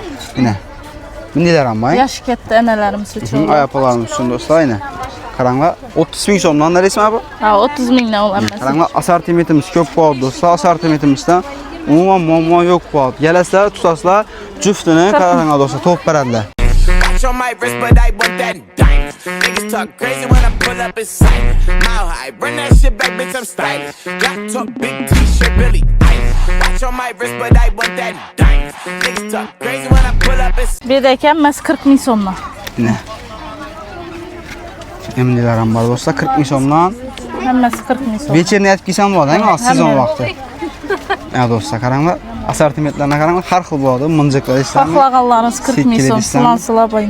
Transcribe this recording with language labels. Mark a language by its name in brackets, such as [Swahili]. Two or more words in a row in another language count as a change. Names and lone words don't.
[Uzbek] Mana. Mindilar ham bor. Yosh katta analarimiz uchun. Ayapolarimiz uchun do'stlar, mana. Qaranglar, 30 ming so'mdan neresimi bu? Ha, 30 mingdan olaman. Qaranglar, assortimentimiz ko'p bo'ldi do'stlar. Assortimentimizdan umuman muammo yo'q bo'ldi. Galasizlar, tutasizlar, juftini qaranglar do'stlar, to'p beradilar. [English] On my wrist, but I want that dime. Niggas talk crazy when I pull up in sight. Mile high, run that shit back, bitch, I'm stylish. Got talk, big t-shirt, really ice. Watch on my wrist, but I want that dime. Niggas talk crazy when I pull up in sight. [Uzbek] Bir de hammasi 40 ming so'mdan. Ne? Emindilar ham bor do'stlar, 40 ming so'mdan. Hammasi 40 ming so'm. Becherni aytib kelsam bo'ladi, sezon vaqti. Ya do'stlar, qaranglar, assortimentlarni qaranglar, har xil bo'ladi. Minjiqlar islamni. Xohlaganlaringiz 40 ming so'm, slanslar boymi.